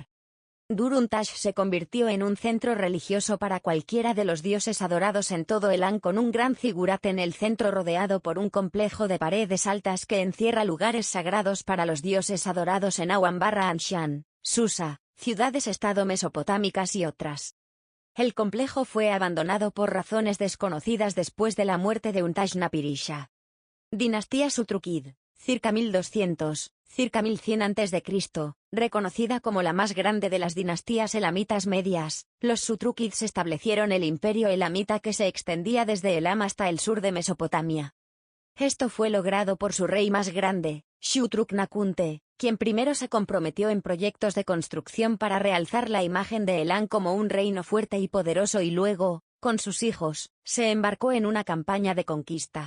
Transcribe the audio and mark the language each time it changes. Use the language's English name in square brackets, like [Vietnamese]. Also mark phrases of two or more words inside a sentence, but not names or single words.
[Spanish] Dur-Untash se convirtió en un centro religioso para cualquiera de los dioses adorados en todo Elam, con un gran zigurat en el centro rodeado por un complejo de paredes altas que encierra lugares sagrados para los dioses adorados en Awan-Anshan, Susa, ciudades-estado mesopotámicas y otras. El complejo fue abandonado por razones desconocidas después de la muerte de Untashnapirisha. Dinastía Sutrukid, circa 1200, circa 1100 a.C., reconocida como la más grande de las dinastías elamitas medias, los Sutrukids establecieron el imperio elamita que se extendía desde Elam hasta el sur de Mesopotamia. Esto fue logrado por su rey más grande, Shutruk-Nakhunte, quien primero se comprometió en proyectos de construcción para realzar la imagen de Elam como un reino fuerte y poderoso y luego, con sus hijos, se embarcó en una campaña de conquista.